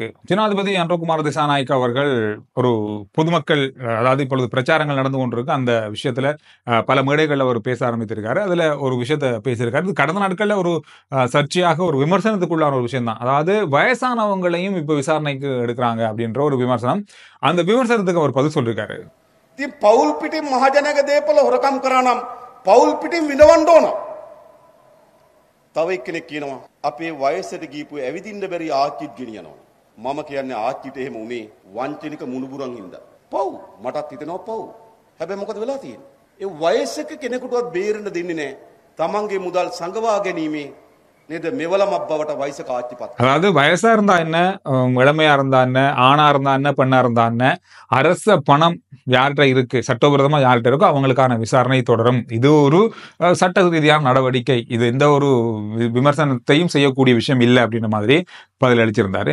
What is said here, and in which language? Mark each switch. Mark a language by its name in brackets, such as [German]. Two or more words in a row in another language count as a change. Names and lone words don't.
[Tamil] ஜனாதிபதி அன்றகுமார் திசாநாயக்க அவர்கள் ஒரு பொதுமக்கள், அதாவது இப்பொழுது பிரச்சாரங்கள் நடந்து கொண்டிருக்கு, அந்த விஷயத்துல பல மேடைகள்ல அவர் பேச ஆரம்பித்திருக்காரு. அதுல ஒரு விஷயத்த பேசியிருக்காரு. இது கடந்த நாட்கள்ல ஒரு சர்ச்சையாக ஒரு விமர்சனத்துக்குள்ளான ஒரு விஷயம் தான். அதாவது வயசானவங்களையும் இப்ப விசாரணைக்கு எடுக்கிறாங்க அப்படின்ற ஒரு விமர்சனம். அந்த விமர்சனத்துக்கு அவர் பதில் சொல்லிருக்காரு. [Sinhala] පවුල් පිටින් මහජනක දේපල හොරකම් කරා නම් පවුල් පිටින් විඳවන්න ඕන. තව එක්කෙනෙක් කියනවා අපේ වයසට ගිහපු ඇවිදින්න බැරි ආච්චිත් ගෙනියනවා. මම කියන්නේ ආච්චිට එහෙම උනේ වංචනික මුණුබුරන් හින්දා. පව් මටත් හිතෙනවා පව්. හැබැයි මොකද වෙලා තියෙන්නේ? ඒ වයසක කෙනෙකුටවත් බේරෙන්න දෙන්නේ නැහැ. තමන්ගේ මුදල් සංගවා ගැනීමේ [Tamil] அதாவது வயசா இருந்தா என்ன, இளமையா இருந்தா என்ன, ஆணா இருந்தா என்ன, பெண்ணா இருந்தா என்ன, அரச பணம் யார்கிட்ட இருக்கு, சட்டவிரோதமா யார்கிட்ட இருக்கோ அவங்களுக்கான விசாரணை தொடரும். இது ஒரு சட்ட ரீதியான நடவடிக்கை. இது எந்த ஒரு விமர்சனத்தையும் செய்யக்கூடிய விஷயம் இல்லை அப்படின்ற மாதிரி பதில் அளிச்சிருந்தாரு.